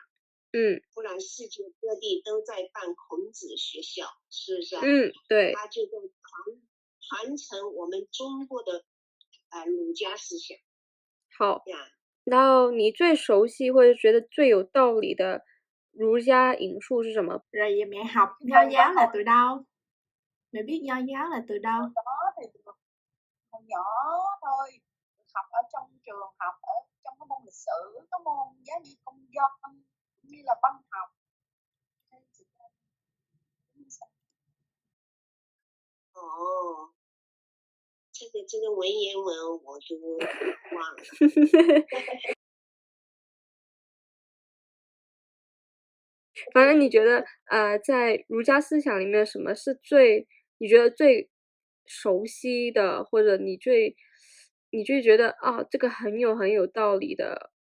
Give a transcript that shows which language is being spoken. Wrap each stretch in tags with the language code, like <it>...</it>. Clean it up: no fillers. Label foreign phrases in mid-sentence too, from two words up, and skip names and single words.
<zh>不然世界各地都在办孔子学校，是不是啊？对。他就在传承我们中国的儒家思想。好，然后你最熟悉或者觉得最有道理的儒家引述是什么？</zh> <vi>Rồi mẹ học nho giáo là từ đâu? Mẹ biết nho giáo là từ đâu? Đó thì hồi nhỏ thôi, học ở trong trường, học ở trong cái môn lịch sử, có môn giáo dục công dân cũng như là văn học.</vi> <zh>哦，这个文言文我就忘了。反正你觉得在儒家思想里面，什么是你觉得最熟悉的，或者你最觉得这个很有道理的？</zh>